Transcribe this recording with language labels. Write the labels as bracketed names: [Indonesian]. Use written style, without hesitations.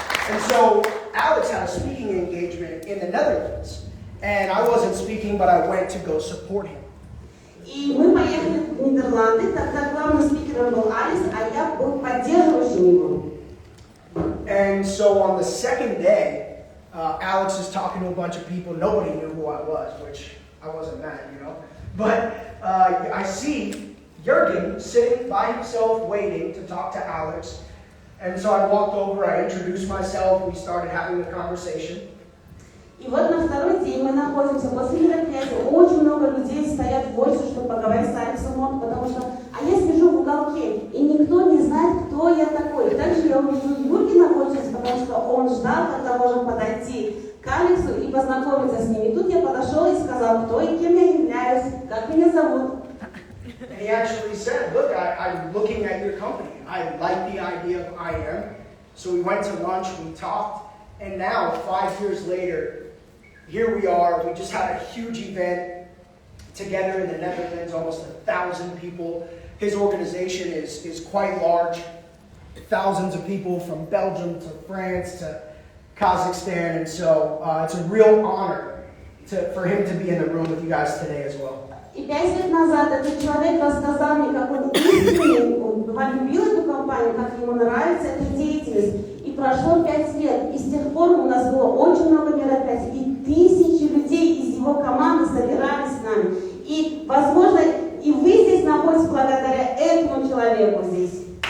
[English] And so Alex had a speaking engagement in the Netherlands. And I wasn't speaking, but I went to go support him. [Russian] И мы поехали в Нидерланды, тогда главным спикером был Алекс, а я был поддерживающим его. [English] And so on the second day, Alex is talking to a bunch of people. Nobody knew who I was, which I wasn't mad, But I see Jürgen sitting by himself waiting to talk to Alex. And so I walked over, I introduced myself, we started having a conversation. [Russian] И вот на второй день мы находимся после мероприятия. Очень много людей стоят в очереди, чтобы поговорить с Алексом Мортоном, потому что я сижу в уголке, и никто не знает, кто я такой. Также я увидел Юргена в очереди, потому что он ждал, когда можем подойти к Алексу и познакомиться с ним. И тут я подошел и сказал, кто и кем я являюсь, как меня зовут. [English] And he actually said, look, I'm looking at your company. I like the idea of IM. So we went to lunch, we talked, and now 5 years later, here we are. We just had a huge event together in the Netherlands, almost 1,000 people. His organization is quite large. Thousands of people from Belgium to France to Kazakhstan. And so it's a real honor for him to be in the room with you guys today as well. [Russian] И 5 лет назад этот человек рассказал мне, как он искренне полюбил эту компанию, как ему нравится эта деятельность. И прошло 5 лет, и с тех пор у нас было очень много мероприятий, и тысячи людей из его команды собирались с нами. И, возможно, и вы здесь находитесь благодаря этому человеку здесь.